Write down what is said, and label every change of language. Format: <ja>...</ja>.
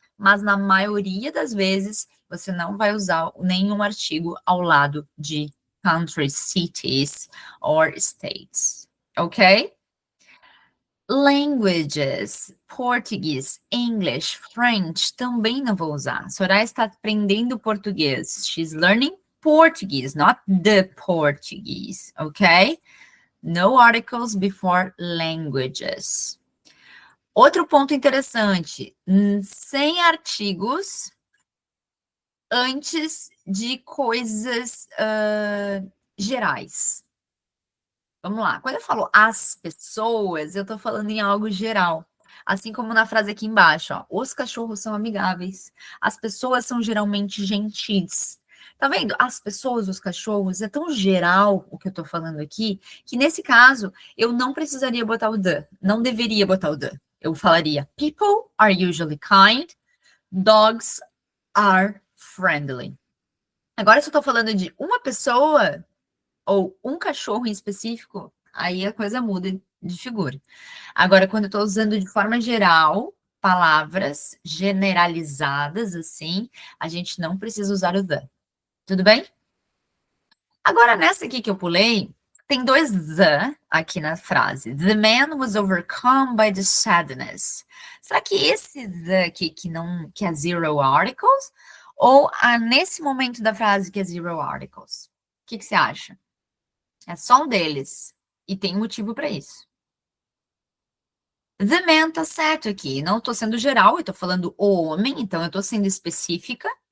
<pt>Mas na maioria das vezes, você não vai usar nenhum artigo ao lado de</pt> <en>countries, cities or states,</en> <pt>ok? Languages, português, English, French, também não vou usar. Soraya está aprendendo português.</pt> <en>She's learning Portuguese, not the Portuguese, ok? No articles before languages.</en> <pt>Outro ponto interessante, sem artigos antes de coisas gerais. Vamos lá. Quando eu falo as pessoas, eu tô falando em algo geral. Assim como na frase aqui embaixo, ó, os cachorros são amigáveis, as pessoas são geralmente gentis. Tá vendo? As pessoas, os cachorros, é tão geral o que eu tô falando aqui, que nesse caso eu não precisaria botar o the, não deveria botar o the. Eu falaria:</pt> <en>people are usually kind, dogs are friendly.</en> <pt>Agora, se eu tô falando de uma pessoa ou um cachorro em específico, aí a coisa muda de figura. Agora, quando eu estou usando de forma geral, palavras generalizadas, assim, a gente não precisa usar o the. Tudo bem? Agora, nessa aqui que eu pulei, tem dois the aqui na frase.</pt> <en>The man was overcome by the sadness.</en> <pt>Será que esse the aqui que é zero articles? Ou nesse momento da frase que é zero articles? O que você acha? É só um deles. E tem motivo para isso. The man tá certo aqui. Não tô sendo geral, eu tô falando o homem, então eu tô sendo específica.</pt>